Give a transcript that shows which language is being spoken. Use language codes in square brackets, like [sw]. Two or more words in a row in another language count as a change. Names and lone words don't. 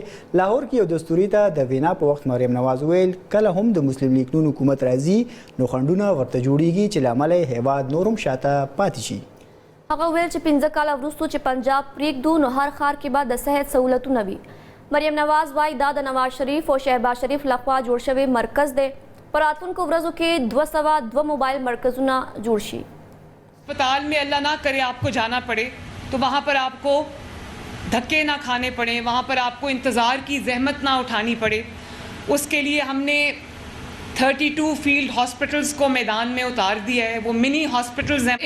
[ps] لاهور کې یو دستوري ته د وینا په وخت مریم نواز ویل کله هم د مسلم لیگ نون حکومت راځي نو خنډونه ورته جوړیږي چې له امله هیواد نورم شاته پاتې شي. هغه ویل چې 15 کاله وروسته چې پنجاب پرېږدو نو هر ښار کې به د صحت سهولتونه وي. مریم نواز وایي دا د نواز شریف او شهباز شریف لخوا جوړ شوی مرکز دی. په راتلونکو ورځو کې 202 موبایل مرکزونه جوړ شي. [ur] اسپتال میں اللہ نہ کرے آپ کو جانا پڑے تو وہاں پر آپ کو دھکے نہ کھانے پڑیں، وہاں پر آپ کو انتظار کی زحمت نہ اٹھانی پڑے. اس کے لیے ہم نے 32 [en] field hospitals [ur] کو میدان میں اتار دیا ہے. वो [en] mini hospitals [ur] हैं.